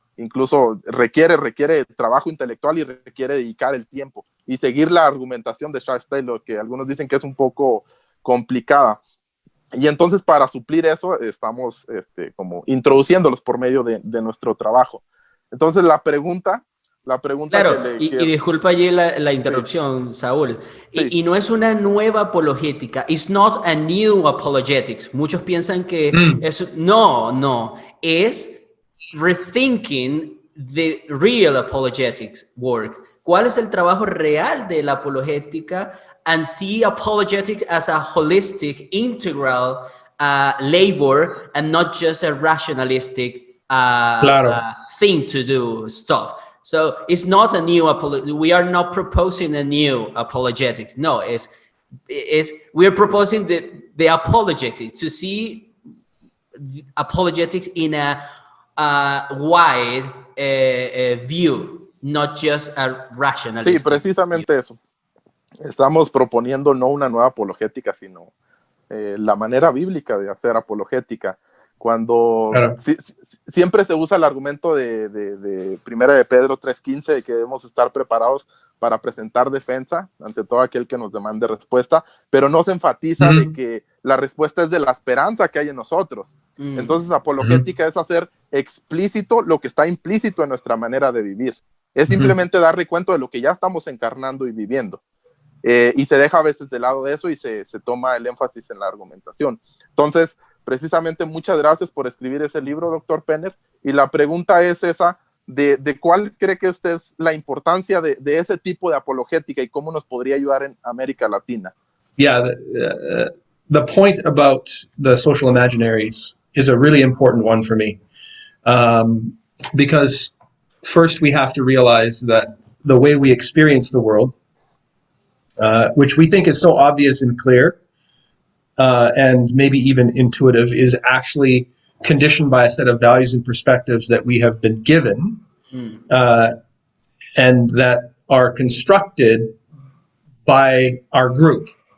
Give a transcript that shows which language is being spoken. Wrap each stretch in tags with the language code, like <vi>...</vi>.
<es>Incluso requiere trabajo intelectual y requiere dedicar el tiempo y seguir la argumentación de Charles Taylor, que algunos dicen que es un poco complicada. Y entonces, para suplir eso, estamos como introduciéndolos por medio de nuestro trabajo. Entonces, la pregunta claro, y disculpa allí la interrupción, sí. Saúl. Sí. Y no es una nueva apologética.</es> <en>It's not a new apologetics.</en> <es>Muchos piensan que no. Es</es> <en>rethinking the real apologetics work.</en> <es>¿Cuál es el trabajo real de la apologética?</es> <en>And see apologetics as a holistic, integral labor, and not just a rationalistic thing to do stuff. So it's not a new we are not proposing a new apologetics. No, it's we're proposing the apologetics, to see apologetics in a wide view, not just a rationalistic.</en> <es>Sí, precisamente eso. Estamos proponiendo no una nueva apologética, sino la manera bíblica de hacer apologética. Cuando claro. Siempre se usa el argumento de Primera de Pedro 3:15, de que debemos estar preparados para presentar defensa ante todo aquel que nos demande respuesta, pero no se enfatiza de que la respuesta es de la esperanza que hay en nosotros. Entonces, apologética es hacer explícito lo que está implícito en nuestra manera de vivir. Es simplemente dar recuento de lo que ya estamos encarnando y viviendo. Y se deja a veces de lado de eso y se toma el énfasis en la argumentación. Entonces, precisamente, muchas gracias por escribir ese libro, doctor Penner. Y la pregunta es esa, de cuál cree que usted es la importancia de ese tipo de apologética y cómo nos podría ayudar en América Latina.</es> <en>Yeah, the point about the social imaginaries is a really important one for me. Because first we have to realize that the way we experience the world, which we think is so obvious and clear, and maybe even intuitive, is actually conditioned by a set of values and perspectives that we have been given, and that are constructed by our group.</en>